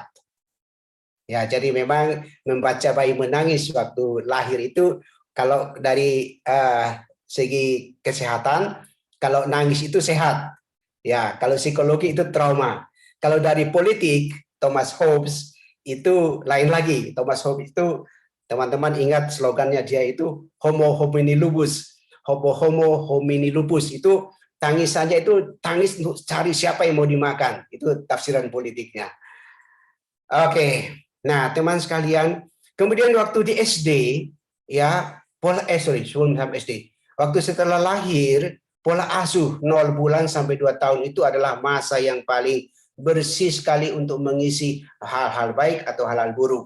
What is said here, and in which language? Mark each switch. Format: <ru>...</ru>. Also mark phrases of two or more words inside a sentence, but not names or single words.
<id>Ya, jadi memang membaca bayi menangis waktu lahir itu kalau dari segi kesehatan, kalau nangis itu sehat. Ya, kalau psikologi itu trauma. Kalau dari politik, Thomas Hobbes itu lain lagi. Thomas Hobbes itu teman-teman ingat slogannya dia itu</id> <la>Homo homini lupus. Homo homini lupus</la> <id>itu tangisannya itu tangis untuk cari siapa yang mau dimakan. Itu tafsiran politiknya. Oke. Nah, teman sekalian, kemudian waktu di SD ya, sebelum sampai SD. Waktu setelah lahir, pola asuh 0 bulan sampai 2 tahun itu adalah masa yang paling bersih sekali untuk mengisi hal-hal baik atau hal-hal buruk.</id>